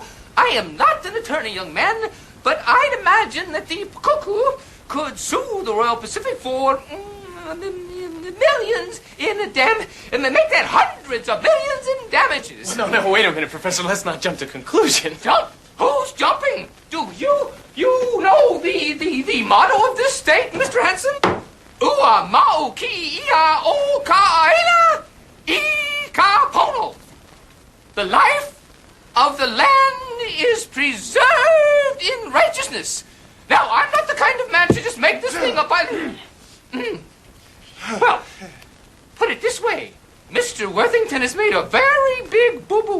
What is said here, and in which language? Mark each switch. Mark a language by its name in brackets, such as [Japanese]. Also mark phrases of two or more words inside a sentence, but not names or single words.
[English] I am not an attorney, young man, but I'd imagine that the Pakuku could sue the Royal Pacific for millions in and they make that hundreds of millions in damages. No, wait a minute, Professor. Let's not jump to conclusions. Jump? Who's jumping? Do you know the motto of this state, Mr. Hanson? [Hawaiian] Ua mau ki ia o ka aina I ka pono. [English] The life of the land is preserved in righteousness. Now, I'm not the kind of man to just make this thing up. Well, put it this way. Mr. Worthington has made a very big boo-boo.